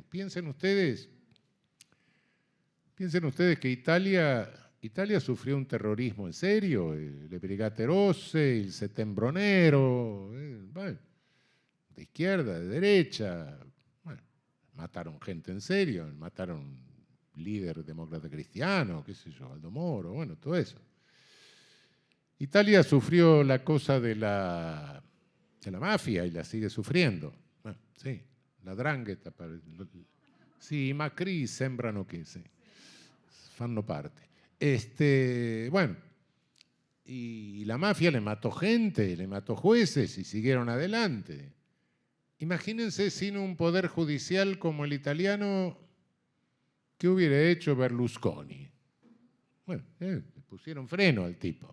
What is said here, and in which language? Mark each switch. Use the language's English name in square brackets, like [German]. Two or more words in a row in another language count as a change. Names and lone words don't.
[Spanish] Piensen ustedes que Italia sufrió un terrorismo en serio, le Brigate Rosse, el Settembre Nero, bueno, de izquierda, de derecha. Bueno, mataron gente en serio, mataron un líder demócrata cristiano, qué sé yo, Aldo Moro, bueno, todo eso. Italia sufrió la cosa de la mafia y la sigue sufriendo. Bueno, [Italian] sì, la 'ndrangheta. Sì, i Macri sembrano che sì, fanno parte. [Spanish] Bueno, y la mafia le mató gente, le mató jueces y siguieron adelante. Imagínense sin un poder judicial como el italiano, ¿qué hubiera hecho Berlusconi? Bueno, le pusieron freno al tipo.